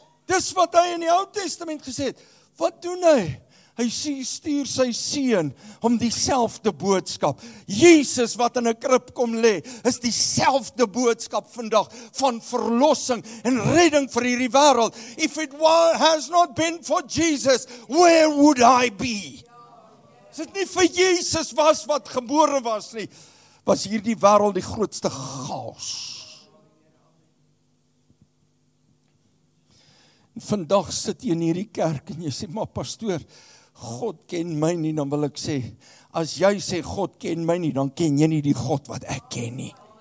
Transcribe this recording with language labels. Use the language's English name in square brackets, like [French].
[Afrikaans] Dis wat hy in die Ou Testament gesê het. Wat doen hy? Hy stuur sy seun om dieselfde boodskap. Jesus wat in 'n krib kom lê, is dieselfde boodskap vandag van verlossing en redding vir hierdie wêreld. [English] If it has not been for Jesus, where would I be? [Afrikaans] As dit nie vir Jesus was wat gebore was nie, was hierdie wêreld die grootste chaos. En vandag sit jy in hierdie kerk en jy sê, maar pastoor, God ken my nie, dan wil ek sê, as jy sê God ken my nie, dan ken jy nie die God wat ek ken nie.